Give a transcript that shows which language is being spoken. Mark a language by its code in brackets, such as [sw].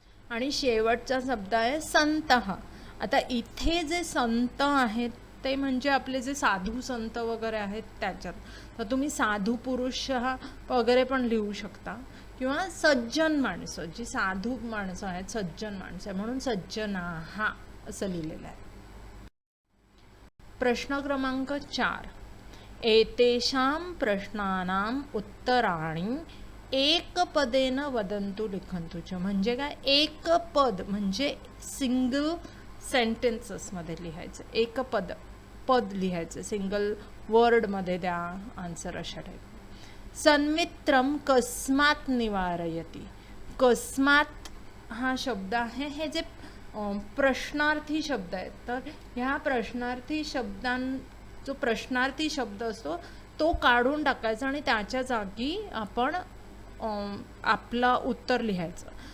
[mr] आणि शेवटचा शब्द आहे संतः. आता इथे जे संत आहेत ते म्हणजे आपले जे साधू संत वगैरे आहेत त्याच्यात. तर तुम्ही साधू पुरुष वगैरे पण लिहू शकता, किंवा सज्जन माणसं, जी साधू माणसं आहेत, सज्जन माणसं आहे, म्हणून सज्जनाः असं लिहिलेलं आहे. प्रश्न क्रमांक 4. [sa] एतेषां प्रश्नानां उत्तराणि एकपदेन वदन्तु लिखन्तु च. [mr] म्हणजे काय? एक पद म्हणजे सिंगल सेंटेन्सेसमध्ये लिहायचं. एक पद लिहायचं, सिंगल वर्डमध्ये द्या आन्सर अशा टाईप. [sa] सन्मित्रम कस्मात निवारयति. [mr] कस्मात हा शब्द आहे, हे जे प्रश्नार्थी शब्द आहेत, तर ह्या प्रश्नार्थी जो प्रश्नार्थी शब्द असतो तो काढून टाकायचा आणि त्याच्या जागी आपण आपला उत्तर लिहायचं.